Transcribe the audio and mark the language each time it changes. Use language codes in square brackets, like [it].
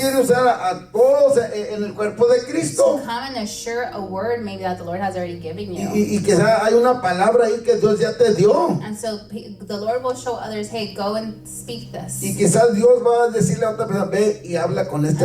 [es] quiere usar a todos en el cuerpo de [en] to [es] Cristo. [en] come and assure a word maybe that the Lord has already given you. [es] Y quizá hay una palabra ahí que Dios ya te dio. [en] And so the Lord will show others, hey, go and speak this. [es] Y quizás Dios va a decirle a otra persona, ve y habla con este